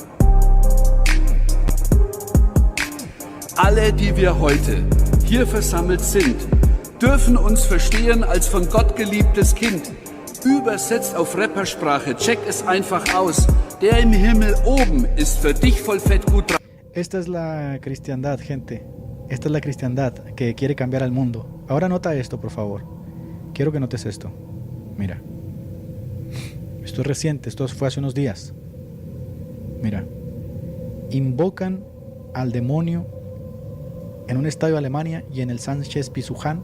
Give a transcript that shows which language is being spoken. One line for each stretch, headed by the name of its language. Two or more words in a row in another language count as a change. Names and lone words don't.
German: Alle, die wir heute hier versammelt sind, dürfen uns verstehen als von Gott geliebtes Kind. Übersetzt auf Rappersprache, check es einfach aus. Der im Himmel oben ist für dich voll fett gut drauf.
Spanish: Esta es la cristiandad, gente. Esta es la cristiandad que quiere cambiar al mundo. Ahora nota esto, por favor. Quiero que notes esto. Mira. Esto es reciente, esto fue hace unos días. Mira. Invocan al demonio en un estadio de Alemania y en el Sánchez Pizjuán.